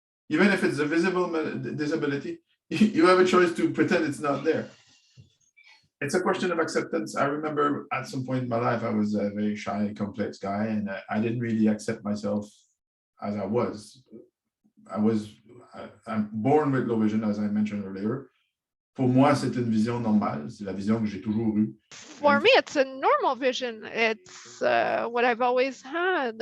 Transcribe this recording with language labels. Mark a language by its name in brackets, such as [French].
[English] Even if it's a visible disability, you have a choice to pretend it's not there. It's a question of acceptance. I remember at some point in my life, I was a very shy, complex guy, and I didn't really accept myself as I was. I'm born with low vision, as I mentioned earlier. [French] Pour moi, c'est une vision normale. C'est la vision que j'ai toujours eue. [English] For me, it's a normal vision. It's what I've always had.